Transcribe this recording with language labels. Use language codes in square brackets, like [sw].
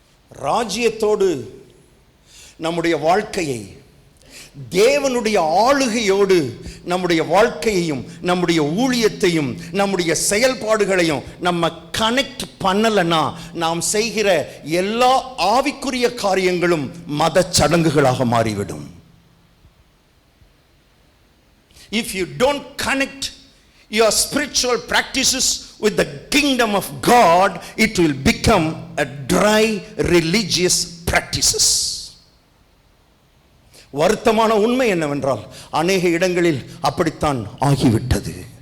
[ta] ராஜ்யத்தோடு நம்முடைய வாழ்க்கையை, தேவனுடைய ஆளுகையோடு நம்முடைய வாழ்க்கையையும் நம்முடைய ஊழியத்தையும் நம்முடைய செயல்பாடுகளையும் நம்ம கனெக்ட் பண்ணலன்னா நாம் செய்கிற எல்லா ஆவிக்குரிய காரியங்களும் மத சடங்குகளாக மாறிவிடும். [en] If you don't connect your spiritual practices with the kingdom of God, it will become a dry religious practices. [ta] வருத்தமான உண்மை என்னவென்றால் அநேக இடங்களில் அப்படித்தான் ஆகிவிட்டது.